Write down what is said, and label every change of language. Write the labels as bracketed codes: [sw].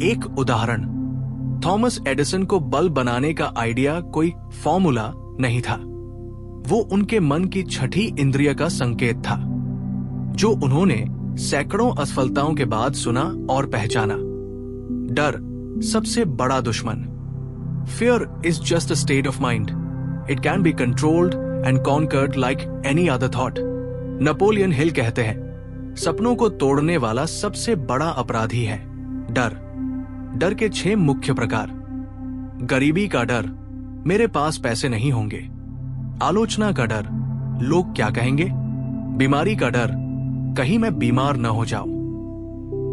[hi] एक उदाहरण: Thomas Edison को बल्ब बनाने का आइडिया कोई फॉर्मूला नहीं था, वो उनके मन की छठी इंद्रिय का संकेत था, जो उन्होंने सैकड़ों असफलताओं के बाद सुना और पहचाना। डर सबसे बड़ा दुश्मन। [en] Fear is just a state of mind. It can be controlled and conquered like any other thought. [hi] Napoleon Hill कहते हैं, सपनों को तोड़ने वाला सबसे बड़ा अपराधी है डर। डर के 6 मुख्य प्रकार: गरीबी का डर, मेरे पास पैसे नहीं होंगे। आलोचना का डर, लोग क्या कहेंगे। बीमारी का डर, कहीं मैं बीमार न हो जाऊं।